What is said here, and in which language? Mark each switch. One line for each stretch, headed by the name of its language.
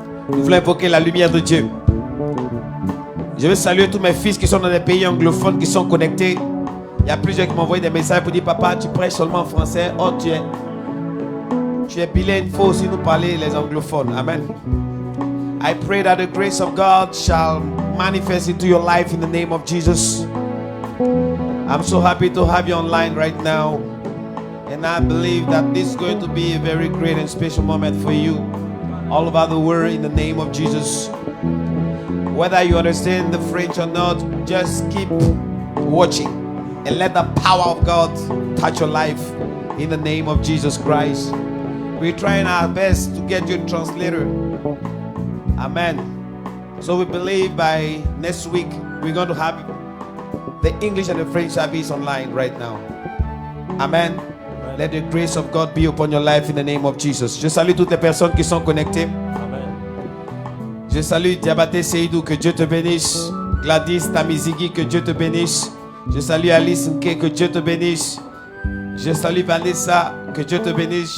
French: Nous voulons invoquer la lumière de Dieu. Je veux saluer tous mes fils qui sont dans des pays anglophones, qui sont connectés. Il y a plusieurs qui m'ont envoyé des messages pour dire: papa, tu prêches seulement en français. Oh, tu es bilingue, il faut aussi nous parler les anglophones. Amen.
English: I pray that the grace of God shall manifest into your life in the name of Jesus. I'm so happy to have you online right now. And I believe that this is going to be a very great and special moment for you all over the world in the name of Jesus. Whether you understand the French or not, just keep watching and let the power of God touch your life in the name of Jesus Christ. We're trying our best to get you a translator. Amen. So we believe by next week we're going to have the English and the French service online right now. Amen. Let the grace of God be upon your life in the name of Jesus.
French: Je salue toutes les personnes qui sont connectées. Amen. Je salue Diabaté Seydou, que Dieu te bénisse. Gladys Tamizigi, que Dieu te bénisse. Je salue Alice Nke, que Dieu te bénisse. Je salue Vanessa, que Dieu te bénisse.